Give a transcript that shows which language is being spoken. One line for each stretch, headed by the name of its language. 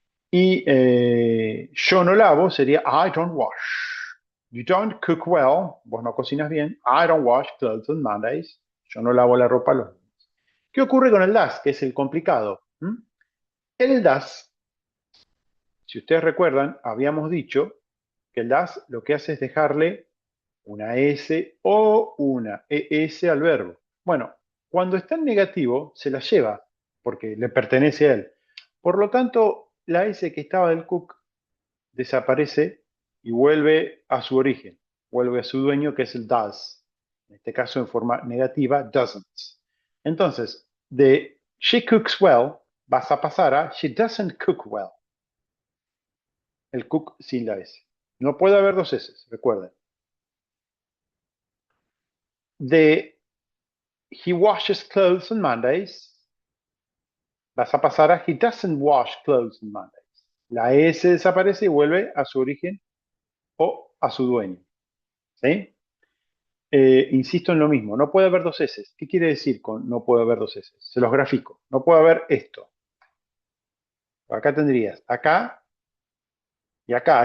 Spanish: Y yo no lavo sería
English: I don't wash. You don't cook well,
Spanish: vos no cocinas bien.
English: I don't wash clothes on Mondays.
Spanish: Yo no lavo la ropa los lunes. ¿Qué ocurre con el das, que es el complicado? El das, si ustedes recuerdan, habíamos dicho que el das lo que hace es dejarle una S o una ES al verbo. Bueno, cuando está en negativo, se la lleva, porque le pertenece a él. Por lo tanto, la S que estaba del cook desaparece y vuelve a su origen, vuelve a su dueño, que es el does. En este caso, en forma negativa, doesn't.
English: Entonces, de she cooks well,
Spanish: vas a pasar a
English: she doesn't cook well.
Spanish: El cook sin la S. No puede haber dos S, recuerden.
English: De he washes clothes on Mondays,
Spanish: vas a pasar a
English: he doesn't wash clothes on Mondays.
Spanish: La S desaparece y vuelve a su origen o a su dueño. ¿Sí? Insisto en lo mismo, no puede haber dos S. ¿Qué quiere decir con no puede haber dos S? Se los grafico. No puede haber esto. Acá tendrías acá y acá.